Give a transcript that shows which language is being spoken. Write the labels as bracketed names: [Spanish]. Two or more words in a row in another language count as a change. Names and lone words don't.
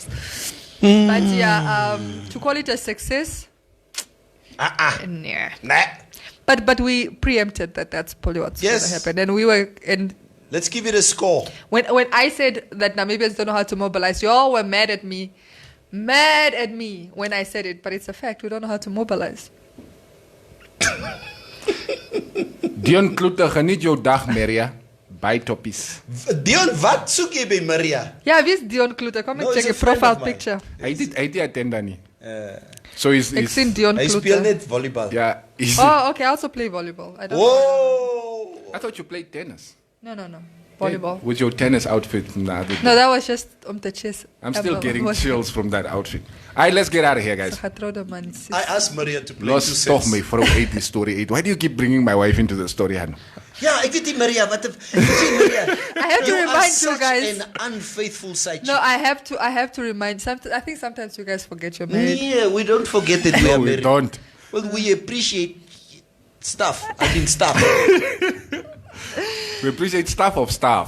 [English] But yeah, to call it a success, nah. But we preempted that's probably what's going to happen, and we were let's give it a score. When I said that Namibians don't know how to mobilize, you all were mad at me when I said it, but it's a fact. We don't know how to mobilize. [Afrikaans] Dion Kloete, geniet jou dag, Maria. By toppies. Dion, wat soek jy by Maria? Ja, wie is Dion Kloete? Kom en [English] check your profile picture. [Afrikaans] Hy het attend dan nie. [English] So he's seen Dion Kloete. [Afrikaans] Hy speel net volleybal. [English] Yeah. Okay, I also play volleyball. I thought you played tennis. No. Volleyball. With your tennis outfit. No, that was just the chess. I'm still getting chills from that outfit. Alright, let's get out of here, guys. I asked Maria to play [Afrikaans] Los toch my vrou uit die story uit. [English] Why do you keep bringing my wife into the story, Han? Yeah, [Afrikaans] ek weet nie, Maria, wat Maria, [English] I have to remind you such guys. an unfaithful side No, chick. I have to remind. I think sometimes you guys forget you're married. Yeah, we don't forget that we are No, we married. don't. Well, we appreciate stuff. Stuff. We appreciate staff of staff.